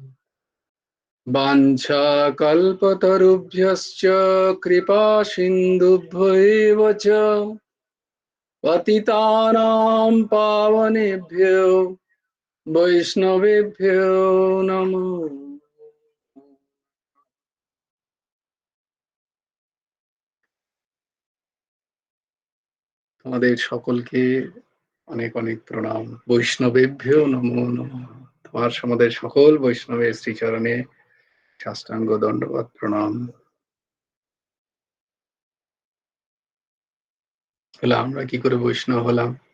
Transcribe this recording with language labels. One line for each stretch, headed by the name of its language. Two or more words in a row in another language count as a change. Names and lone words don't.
Sanskrit: वाञ्छाकल्पतरुभ्यश्च कृपा सिन्धुभ्यैव च पतितानां पावनेभ्यो वैष्णवेभ्यो नमो।
Bangla: তোমাদের সকলকে অনেক অনেক প্রণাম। বৈষ্ণবেভ্যো নমো নমঃ। তোমার সমাদের সকল বৈষ্ণবের শ্রীচরণে সাষ্টাঙ্গ দণ্ডবত প্রণাম। বলে আমরা কি করে বৈষ্ণব হলাম?